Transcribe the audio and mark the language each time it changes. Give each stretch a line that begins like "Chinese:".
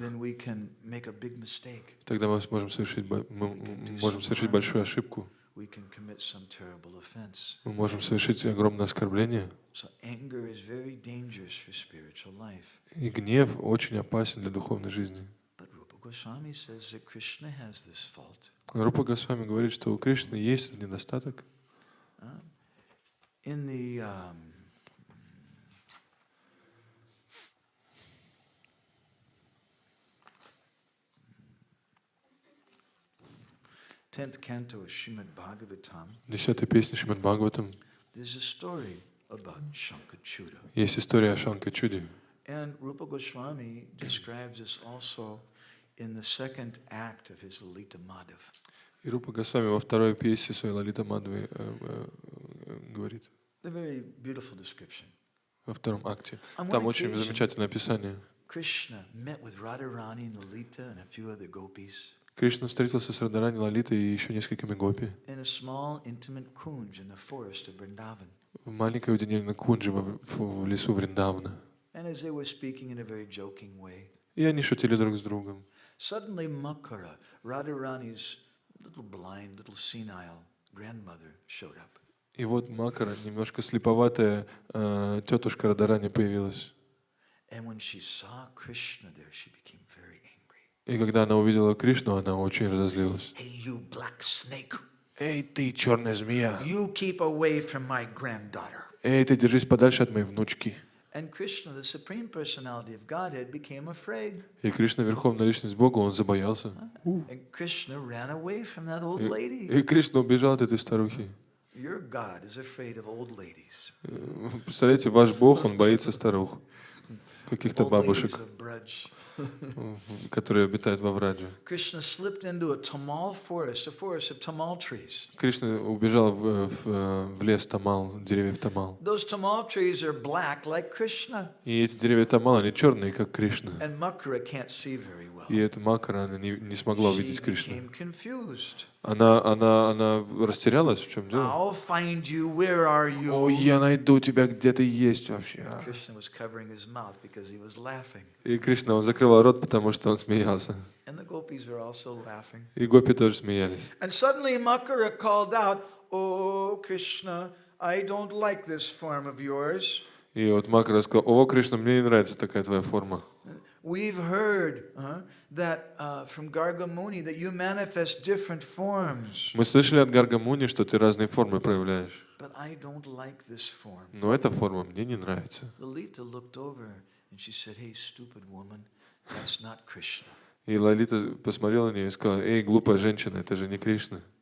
English: Then we can make a big mistake.
Russian: Тогда мы можем совершить большую ошибку.
English: We can commit some terrible offense.
Russian: Мы можем совершить огромное оскорбление.
English: So anger is very dangerous for spiritual life.
Russian: И гнев очень опасен для духовной жизни.
English: But Rupa Goswami says that Krishna has this fault.
Russian: Рупа Госвами говорит, что у Кришны есть этот недостаток.
English: In the 10th canto of Srimad Bhagavatam,
Russian: 10-й песня Шримад Бхагаватам.
English: there's a story about Shankachuda.
Russian: Есть история о Шанкачуде.
English: And Rupa Goswami describes this also in the second act of his Lalita Madhav.
Russian: И Рупа Госвами во второй песне своей Лалита Мадхавы говорит.
English: A very beautiful description.
Russian: Во втором акте.
English: On one
Russian: Там очень
English: occasion,
Russian: замечательное описание.
English: Krishna met with Radharani and Lalita and a few other gopis
Russian: Кришна встретился с Радарани, Лалитой и еще несколькими гопи
English: in a small intimate kunj in the forest of Vrindavan.
Russian: в маленькой уединенной кунджи в лесу Вриндавана.
English: And as they were speaking in a very joking way,
Russian: И они шутили друг с другом.
English: suddenly Makara, Radharani's little blind, little senile grandmother, showed up.
Russian: И вот Макара, немножко слеповатая тетушка Радарани появилась.
English: And when she saw Krishna there, she became very angry.
Russian: И когда она увидела Кришну, она очень разозлилась.
English: Hey, you black snake.
Russian: Эй, ты черная змея!
English: You keep away from my granddaughter.
Russian: Эй, ты держись подальше от моей внучки.
English: And Krishna, the Supreme Personality of Godhead, became afraid.
Russian: И Кришна, Верховная Личность Бога, он забоялся.
English: And Krishna ran away from that old lady.
Russian: И Кришна убежал от этой старухи.
English: Your God is afraid of old ladies.
Russian: Представляете, ваш Бог, он боится старух, каких-то
English: Old ladies
Russian: бабушек,
English: of Braj.
Russian: которые обитают во Врадже.
English: Krishna slipped into a tamal forest, a forest of tamal trees.
Russian: Кришна убежал в лес Тамал, деревьев Тамал.
English: Those tamal trees are black like Krishna.
Russian: И эти деревья Тамал, они черные, как Кришна.
English: And Makara can't see very well.
Russian: И эта Макара, она не смогла
English: She
Russian: увидеть Кришну.
English: became confused.
Russian: Она растерялась, в чем дело?
English: I'll find you. Where are you?
Russian: О, я найду тебя, где ты есть вообще.
English: Krishna was covering his mouth because he was laughing.
Russian: И Кришна, он закрывал рот, потому что он смеялся.
English: And the gopis are also laughing.
Russian: И гопи тоже смеялись.
English: And suddenly Makara called out, "Oh, Krishna, I don't like this form of yours.
Russian: И вот Макара сказал: о, Кришна, мне не нравится такая твоя форма.
English: We've heard that from Garga Muni that you manifest different forms.
Russian: Мы слышали от Гарга Муни, что ты разные формы проявляешь.
English: But I don't like this form."
Russian: Но эта форма мне не нравится.
English: Lalita looked over and she said, "Hey, stupid woman, that's not Krishna."
Russian: И Лалита посмотрела на нее и сказала: эй, глупая женщина, это же не Кришна.